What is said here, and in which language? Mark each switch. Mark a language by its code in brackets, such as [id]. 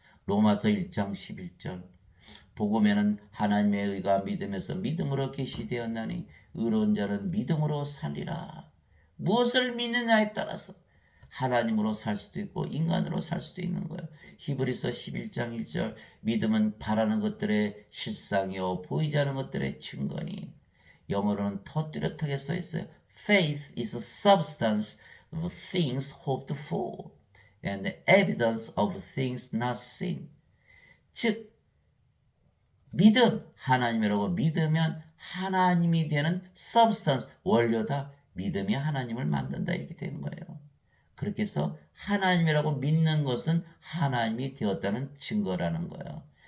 [ko] 로마서 1장 11절. 복음에는 하나님의 의가 믿음에서 믿음으로 계시되었나니 의로운 자는 믿음으로 살리라. 무엇을 믿느냐에 따라서 하나님으로 살 수도 있고 인간으로 살 수도 있는 거예요. 히브리서 11장 1절. 믿음은 바라는 것들의 실상이요 보이지 않는 것들의 증거니. 영어로는 더 뚜렷하게 써 있어요. [en] Faith is a substance of things hoped for and the evidence of things not seen. [ko] 즉 믿음, 하나님이라고 믿으면 하나님이 되는 substance, 원료다. 믿음이 하나님을 만든다. 이렇게 되는 거예요. 그렇게 해서 하나님이라고 믿는 것은 하나님이 되었다는 증거라는 거예요.